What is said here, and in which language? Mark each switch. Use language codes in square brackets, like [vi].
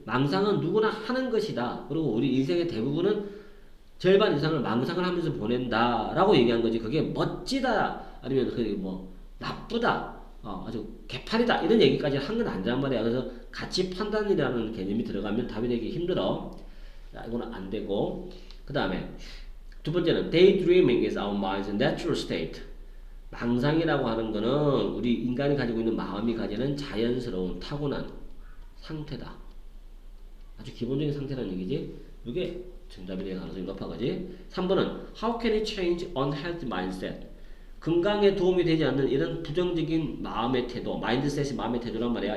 [ko] 망상은 누구나 하는 것이다. 그리고 우리 인생의 대부분은 절반 이상을 망상을 하면서 보낸다라고 얘기한 거지. 그게 멋지다 아니면 그게 뭐 나쁘다, 아주 개판이다 이런 얘기까지 한 건 아니란 말이야. 그래서 가치 판단이라는 개념이 들어가면 답이 되기 힘들어. 자, 이거는 안 되고. 그 다음에 두 번째는 [en] daydreaming is our mind's natural state. [ko] 망상이라고 하는 거는 우리 인간이 가지고 있는 마음이 가지는 자연스러운 타고난 상태다. 아주 기본적인 상태라는 얘기지. 이게 정답이 될 가능성이 높아, 그지? 3번은 [en] How can it change unhealthy mindset? [ko] 건강에 도움이 되지 않는 이런 부정적인 마음의 태도, 마인드셋이 마음의 태도란 말이야.